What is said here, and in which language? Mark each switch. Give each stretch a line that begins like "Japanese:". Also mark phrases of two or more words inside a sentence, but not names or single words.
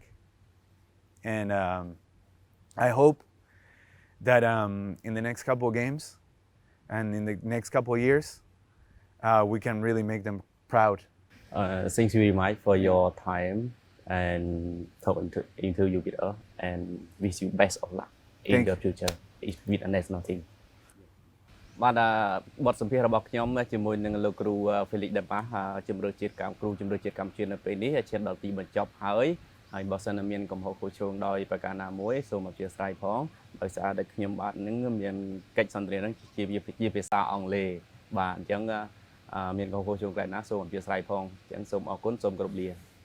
English: And I hope that in the next couple of games and in the next couple of years, we can really make them proud. Thank you very much for your time and talk interview with us, and wish you best of luck in the future with a national team.
Khmer: បាទបទសម្ភាសន៍របស់ខ្ញុំជាមួយនឹងលោកគ្រូ Félix Dalmás ជំរឿនជាតិកម្ពុជានៅពេលនេះឈានដល់ទីបញ្ចប់ហើយបើសិនមានកំហុសខុសឆ្គងដោយប្រការណាមួយសូមអធិស្ឋានផងដោយសារតែខ្ញុំបាទនឹងមានកិច្ចសន្ទនានឹងជាភាសាអង់គ្លេសបាទអញ្ចឹងមានកំហុសខុសឆ្គងខ្លះណាសូមអធិស្ឋានផងអញ្ចឹងសូមអរគុណសូមគោរពលា